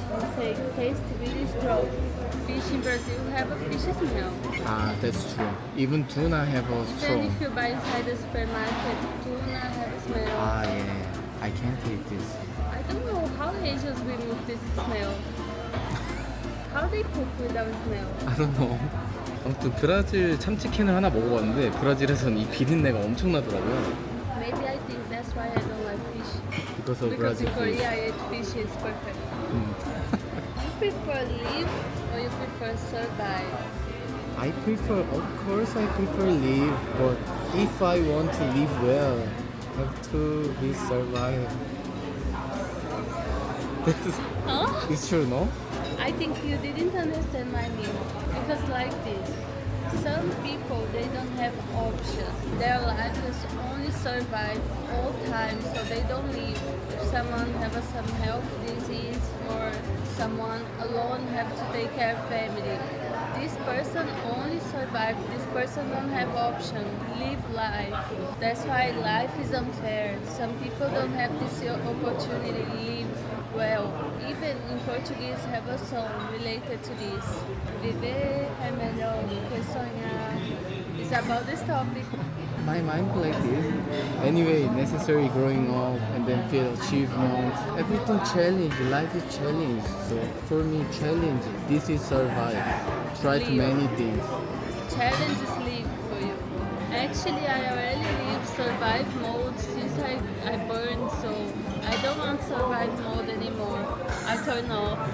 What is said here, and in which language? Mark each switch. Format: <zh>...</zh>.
<en>He say taste really strong. Fish in Brazil have a fish smell. Ah, that's true. Even tuna have a Even straw. if you buy inside the supermarket, tuna have a smell. Ah, yeah. I can't eat this. I don't know how Asians remove this smell. How they cook without smell? I don't know.</en> <ko>아무튼 브라질 참치캔을 하나 먹어봤는데 브라질에선 이 비린내가 엄청나더라고요.</ko> <en>Maybe I think that's why I don't like fish. Because of Because Brazil in fish. Korea I ate fish is perfect. You prefer live or you prefer survive? I prefer, of course I prefer live, but if I want to live well, have to be survive. Huh? It's true, no? I think you didn't understand my meaning. Because like this, some people they don't have option. Their life is only survive all time, so they don't live. If someone have some health disease or someone alone have to take care of family, this person only survive. This person don't have option. Live life. That's why life is unfair. Some people don't have this opportunity to live well. Even in Portuguese have a song related to this.</en> <pt>Viver é melhor do que sonhar.</pt> <en>It's about this topic. My mind like this. Anyway, necessary growing up and then feel achievement. Everything challenge, life is challenge. So for me, challenge, this is survive. Try to many things. Challenge is live for you. Actually, I already live survive mode since I burned, so I don't want survive mode anymore. I turn off.</en>